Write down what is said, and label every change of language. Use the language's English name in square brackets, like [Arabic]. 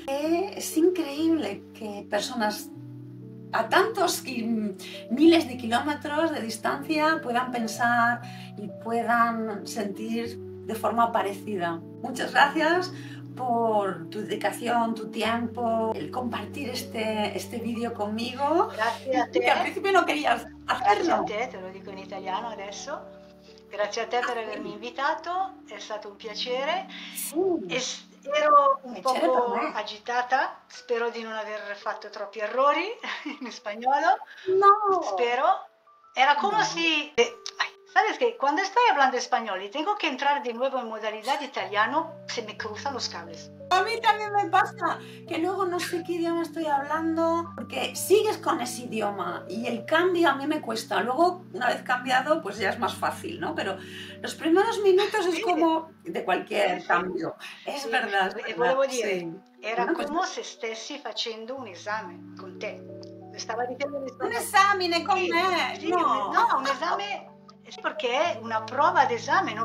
[Spanish] Es increíble que personas a tantos miles de kilómetros de distancia puedan pensar y puedan sentir de forma parecida. Muchas gracias por tu dedicación, tu tiempo, el compartir este vídeo conmigo. [Italian] Grazie a te. [Spanish] Que al principio no querías hacerlo. [Italian] Grazie a te lo dico in italiano adesso. Grazie a te per avermi invitato, è stato un piacere. Sì. Ero un poco agitata, spero di non aver fatto troppi errori in spagnolo. [Spanish] No. [Italian] Spero. [Spanish] Era como si... ¿Sabes qué? Cuando estoy hablando español y tengo que entrar de nuevo en modalidad italiano, se me cruzan los cables. A mí también me pasa que luego no sé qué idioma estoy hablando, porque sigues con ese idioma y el cambio a mí me cuesta. Luego, una vez cambiado, pues ya es más fácil, ¿no? Pero los primeros minutos es como de cualquier cambio. Es verdad. [Italian] E volevo dire, [Spanish] sí. [Italian] era come se stessi facendo un esame con te. Stava dicendo un esame con me. Sì, no, un esame perché è una prova d'esame, no?